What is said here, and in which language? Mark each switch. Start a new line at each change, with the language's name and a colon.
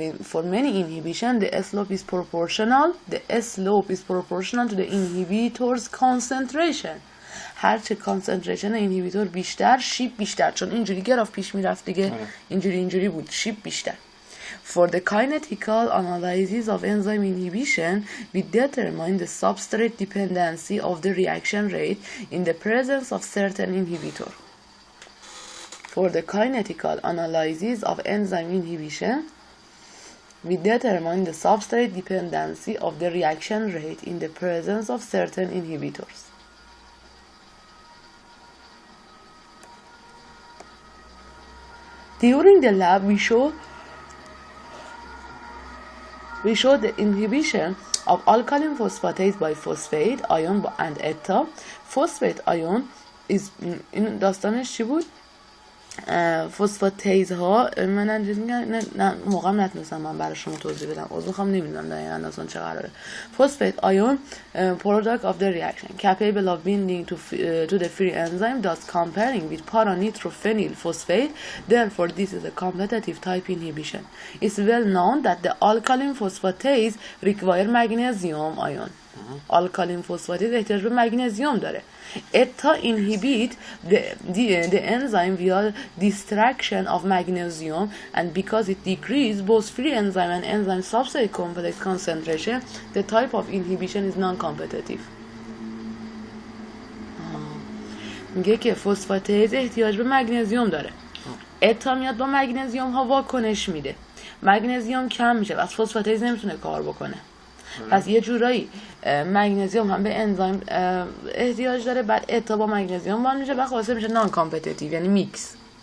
English: For many inhibition, the slope is proportional. The slope is proportional to the inhibitor's concentration,
Persian: هرچه کانسنتریشن اینهیبیتور بیشتر شیب بیشتر، چون اینجوری گراف پیش میرفت دیگه، اینجوری بود، شیب بیشتر.
English: For the kinetical analysis of enzyme inhibition, we determine the substrate dependency of the reaction rate in the presence of certain inhibitor. For the kinetical analysis of enzyme inhibition, we determine the substrate dependency of the reaction rate in the presence of certain inhibitors. During the lab, we show the inhibition of alkaline phosphatase by phosphate ion and eta. Phosphate ion is
Persian: این داستانش چی بود؟ فسفاتیز ها من نه موقع نتونستم من برای شما توضیح بدم، از میخوام نمیدونم دقیقاً داستان چه قراره.
English: Phosphate ion product of the reaction capable of binding to the free enzyme, thus comparing with para-nitrophenyl phosphate. Therefore this is a competitive type inhibition. It's well known that the alkaline phosphatase require magnesium ion.
Persian: alkaline phosphatase احتیاج به مگنزیوم داره.
English: Eta inhibit the enzyme via distraction of magnesium, and because it decreases both free enzyme and enzyme substrate complex concentration, the type of inhibition is non-competitive.
Persian: میگه که فسفاتیز احتیاج به مگنزیوم داره. اتا میاد با مگنزیوم ها واکنش میده. مگنزیوم کم میشه، پس فسفاتیز نمیتونه کار بکنه. پس یه جورایی مگنزیوم هم به انزایم احتیاج داره، بعد اتا با مگنزیوم وان میشه و خلاصه میشه نان کامپتیتیو، یعنی میکس.